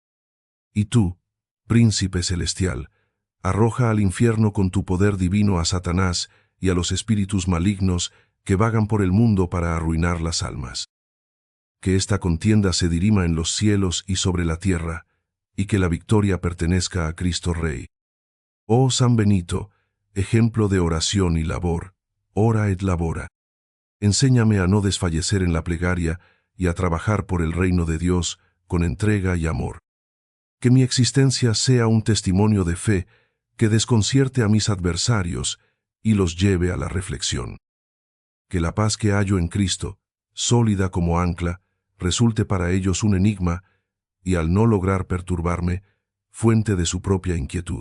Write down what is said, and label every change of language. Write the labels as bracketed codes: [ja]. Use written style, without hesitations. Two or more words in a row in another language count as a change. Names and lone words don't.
[es] Y tú, príncipe celestial, arroja al infierno con tu poder divino a Satanás y a los espíritus malignos que vagan por el mundo para arruinar las almas. Que esta contienda se dirima en los cielos y sobre la tierra, y que la victoria pertenezca a Cristo Rey. Oh San Benito, ejemplo de oración y labor, [la] ora et labora. [es] Enséñame a no desfallecer en la plegaria y a trabajar por el reino de Dios con entrega y amor. Que mi existencia sea un testimonio de fe que desconcierte a mis adversarios y los lleve a la reflexión. Que la paz que hallo en Cristo, sólida como ancla, resulte para ellos un enigma y, al no lograr perturbarme, fuente de su propia inquietud.